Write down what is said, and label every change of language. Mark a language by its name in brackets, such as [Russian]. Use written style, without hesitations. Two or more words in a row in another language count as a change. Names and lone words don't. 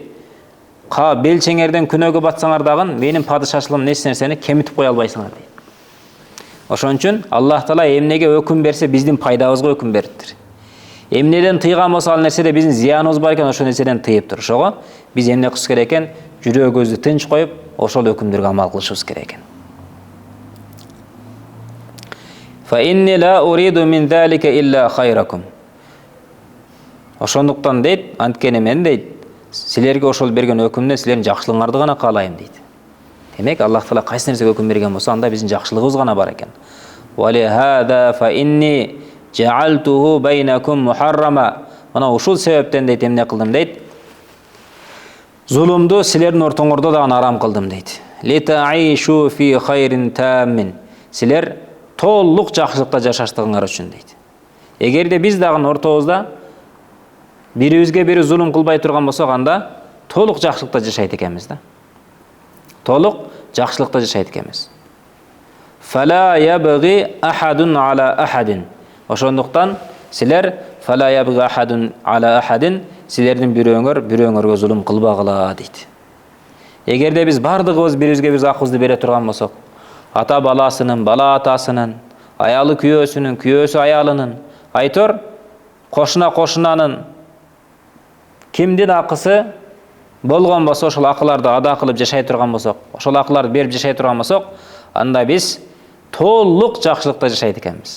[Kyrgyz] Белчеңерден күнөөгө батсаңар дагы менин падышачылыгым эч нерсени кемитип кое албайсыңар дейт. Ошон үчүн Аллах Таала эмнеге өкүм берсе, биздин пайдабызга өкүм бериптир. Эмнеден тыйган болсо, ал нерседе биздин зыяныбыз бар экен, ошол нерседен тыйыптыр. Ошого биз эмне кылыш керек экен? Жүрөгүбүздү тынч коюп, ошол өкүмдөргө амал кылышыбыз керек экен. [Arabic] فإني لا أريد من ذلك إلا خيركم. [Kyrgyz] Ошондуктан дейт, анткени мен дейт, силерге ошол берген өкүмдөн силердин жакшылыгыңарды гана каалайм дейт. Демек, Аллах Таала кайсы нерсеге өкүм берген болсо, анда биздин жакшылыгыбыз гана бар экен. [Arabic] ولهذا فإني جعلته بينكم محرما. [Kyrgyz] Мына ушул себептен дейт, эмне кылдым дейт? Зулумду силердин ортоңордо дагы арам кылдым дейт. [Arabic] لتعيشوا في خير تام. [Kyrgyz] Силер толук жакшылыкта жашаштыгыңар үчүн дейт. Эгерде биз дагы ортобузда бирибизге бири зулум кылбай турган болсок, анда толук жакшылыкта жашайт экенбиз да. Толук жакшылыкта жашайт экенбиз. [Arabic] فلا يبغي أحد على أحد. [Kyrgyz] Ошондуктан силер [Arabic] فلا يبغي أحد على أحد, [Kyrgyz] силердин бирөөңөргө зулум кылбагыла дейт. Эгерде биз бардыгыбыз бирибизге биз акыбызды бере турган болсок, ата баласынын, бала атасынын, аялы күйөөсүнүн, күйөөсү аялынын, айтор кошунанын кимдин акысы болгон болсо, ошол акыларды ада кылып жашай турган болсок, ошол акыларды берип жашай турган болсок, анда биз толук жакшылыкта жашайт экенбиз.